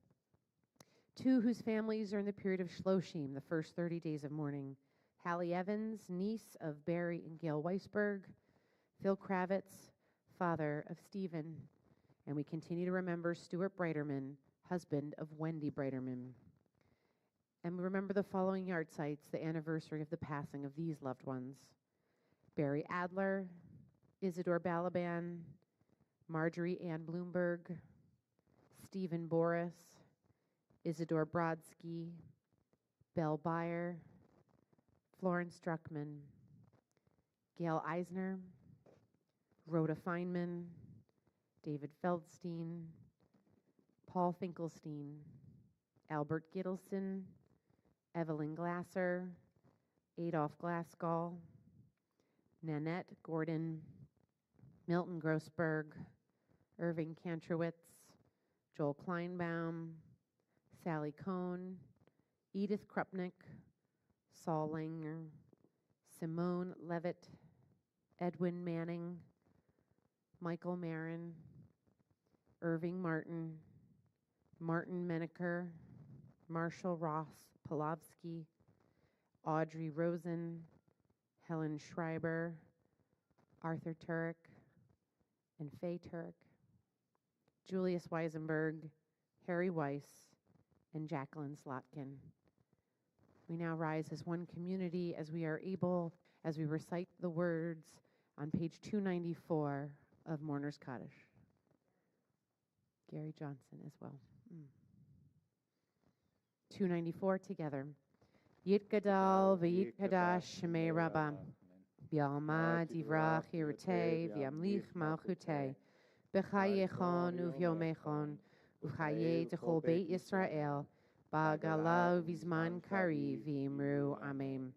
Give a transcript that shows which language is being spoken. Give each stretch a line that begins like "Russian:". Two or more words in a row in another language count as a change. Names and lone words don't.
English: Two whose families are in the period of Shloshim, the first 30 days of mourning, Hallie Evans, niece of Barry and Gail Weisberg, Phil Kravitz, father of Stephen, and we continue to remember Stuart Breiterman, husband of Wendy Breiterman. And we remember the following yard sites, the anniversary of the passing of these loved ones. Barry Adler, Isidore Balaban, Marjorie Ann Bloomberg, Stephen Boris, Isidore Brodsky, Belle Byer, Florence Druckman, Gail Eisner, Rhoda Feynman, David Feldstein, Paul Finkelstein, Albert Gittleson, Evelyn Glasser, Adolph Glassgall, Nanette Gordon, Milton Grossberg, Irving Kantrowitz, Joel Kleinbaum, Sally Cohn, Edith Krupnick, Saul Langer, Simone Levitt, Edwin Manning, Michael Marin, Irving Martin, Martin Menaker, Marshall Ross Polovsky, Audrey Rosen, Helen Schreiber, Arthur Turek, and Faye Turek, Julius Weisenberg, Harry Weiss, and Jacqueline Slotkin. We now rise as one community as we are able, as we recite the words on page 294 of Mourner's Kaddish. Gary Johnson as well. 294 together.
Aramaic: יתגדל ויתקדש שמה רבא. בעלמא דיברא כרעותה וימליך מלכותה. בחייכון וביומיכון. ובחיי דכל בית ישראל. בעגלא ובזמן קריב ואמרו אמן.